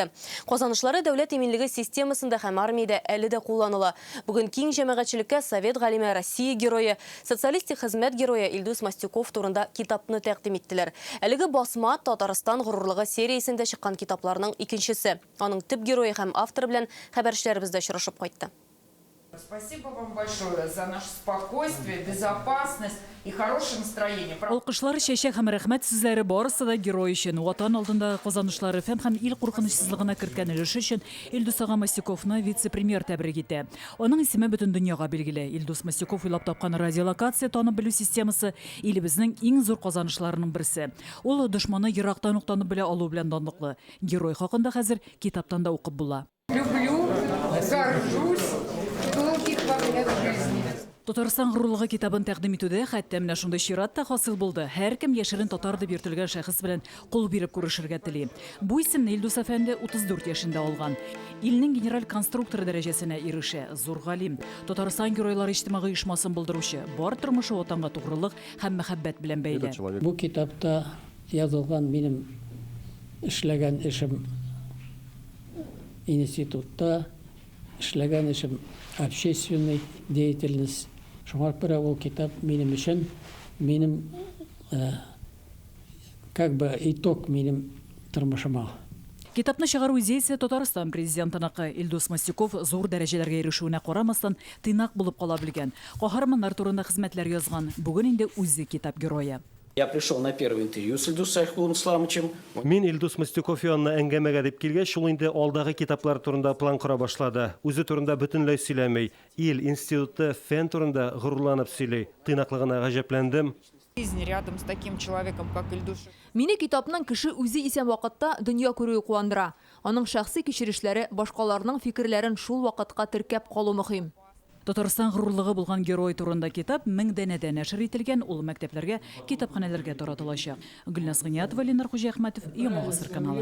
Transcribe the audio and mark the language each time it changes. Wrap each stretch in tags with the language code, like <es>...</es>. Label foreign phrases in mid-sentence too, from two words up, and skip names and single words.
<tt>Казанышлары дәүләт иминлеге системасында һәм армиядә әле дә кулланыла. Бүген киң җәмәгатьчелеккә Совет галиме, Россия герое, социалистик хезмәт герое Илдус Мастюков турында китапны тәкъдим иттеләр. Әлеге басма Татарстан горурлыгы сериясендә чыккан китапларның икенчесе. Аның төп герое һәм авторы белән хәбәрчеләребездә очрашып кайтты.</tt> <ru>Спасибо вам большое за наше спокойствие, безопасность и хорошее настроение.</ru> <tt>Алкышлар, чәчәк һәм рәхмәт сүзләре барысы да герой өчен. Ватан алдында казанышлары фән һәм ил куркынычсызлыгына керткән өлеше өчен Илдус ага Мастюковны вице-премьер тәбрик итә. Аның исеме бөтен дөньяга билгеле. Илдус Мастюков уйлап тапкан радиолокация танып белү системасы илебезнең иң зур казанышларының берсе. Ул дошманы ерактан ук танып белә алу белән данлыклы. Герой хакында хәзер китаптан да укып була.</tt> <ru>Люблю, горжусь.</ru> <tt>Татарстан горурлыгы китабын тәкъдим итүдә хәтта менә шундый чират та хасил булды. Һәркем яшерен татар дип йөртелгән шәхес белән кул биреп күрешергә тели. Бу исемне Илдус әфәнде 34 яшендә алган. Илнең генераль конструкторы дәрәҗәсенә ирешә. Зур галим. Татарстан геройлары иҗтимагый оешмасын булдыручы. Бар тормышы ватанга тугрылык һәм мәхәббәт белән бәйле. Бу китапта язылган минем эшләгән эшем институтта, эшләгән эшем</tt> <ru>общественной деятельность</ru> <tt>Шуңар бер ул китап минем өчен минем</tt> <ru>как бы итог</ru> <tt>минем тормышыма. Китапны чыгару идеясе Татарстан президентыныкы. Илдус Масюков зур дәрәҗәләргә ирешүенә карамастан тыйнак булып кала белгән. Каһарманнар турында хезмәтләр язган. Бүген инде үзе китап герое.</tt> <ru>Я пришел на первое интервью с Ильдусом Айхулом Исламовичем.</ru> <tt>Мин Илдус Мустюков янына әңгәмәгә дип килгәч, шул инде алдагы китаплар турында план кора башлады. Үзе турында бөтенләй сөйләмәй. Ил институты фән турында горурланып сөйли. Тыйнаклыгына гаҗәпләндем.</tt> <ru>Жизнь рядом с таким человеком, как Ильдус.</ru> <tt>Мине китапның кеше үзе исән вакытта дөнья күрүе куандыра. Аның шәхси кичерешләре башкаларның фикерләрен шул вакытка теркәп калу мөһим. Татарстан горурлыгы булган герой турында китап 1000 дәнәдә нәшер ителгән, ул мәктәпләргә, китапханәләргә таратылачак. Гөлназ Гыниятова, Ленар Хуҗахмәтов, Яңа гасыр каналы.</tt>